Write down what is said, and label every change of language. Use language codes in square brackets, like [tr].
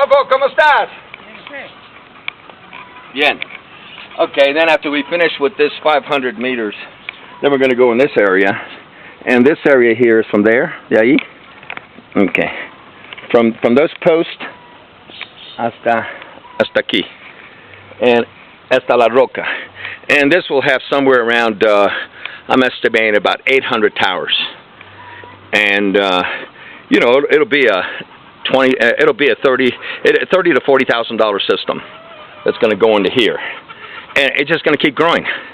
[es] ¿Cómo estás? [en] Bien. Okay, then after we finish with this 500 meters, then we're going to go in this area. And this area here is from there, [es] de ahí. [en] Okay. From those posts [es] hasta aquí. [en] And [es] hasta la roca. [en] And this will have somewhere around, I'm estimating about 800 towers. And, you know, it'll be a $30,000 to $40,000 system that's going to go into here, and it's just going to keep growing.